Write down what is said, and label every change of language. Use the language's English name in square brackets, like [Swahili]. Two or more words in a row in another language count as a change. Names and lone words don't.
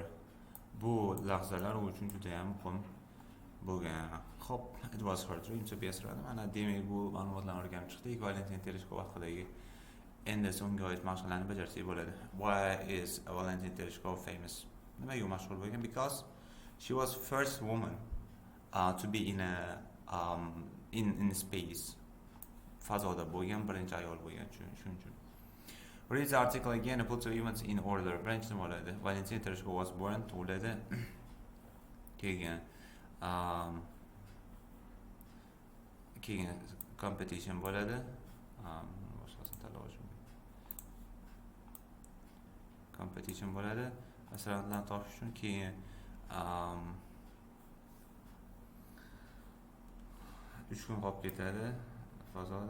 [Uzbek] Bu lahzalar u uchun juda ham muhim bo'lgan. Hop, [English] it was her dream to be a astronaut. [Uzbek] Mana demak bu ma'lumotlarni o'rganib chiqdik. Valentina Tereshkova haqidagi endi so'nggi oid mashqlarni bajarsak bo'ladi. [English] Why is Valentina Tereshkova famous? [Uzbek] Nimaga u mashhur bo'lgan? [English] Because she was first woman to be in space. [Uzbek] Fazoda bo'lgan birinchi ayol bo'lgan shuning uchun. [English] Read the article again and put the events in order. [Uzbek] Birinchi nima bo'ladi? Valentina Tereshkova [English] was born [Uzbek] tug'iladi. Keyin competition bo'ladi. Competition bo'ladi. Astronautlarni topish uchun keyin 3 kun qolib ketadi fazoda.